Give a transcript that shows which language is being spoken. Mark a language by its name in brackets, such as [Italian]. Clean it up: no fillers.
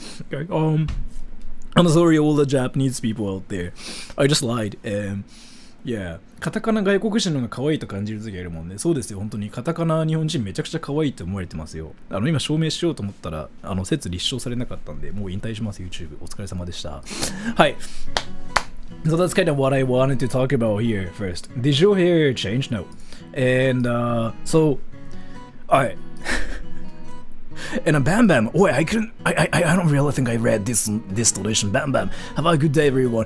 [English] Okay, I'm sorry all the Japanese people out there. I just lied. Yeah. [Japanese] カタカナ外国人の方が可愛いと感じる時がいるもんね。そうですよ、本当に。カタカナ日本人めちゃくちゃ可愛いって思われてますよ。今証明しようと思ったら、説立証されなかったんで、もう引退します、YouTube。お疲れ様でした。はい。 [English] So that's kind of what I wanted to talk about here first. Did your hair change? No. And, so, alright. And a Bam Bam. Oh, I don't really think I read this donation. Bam Bam. Have a good day, everyone.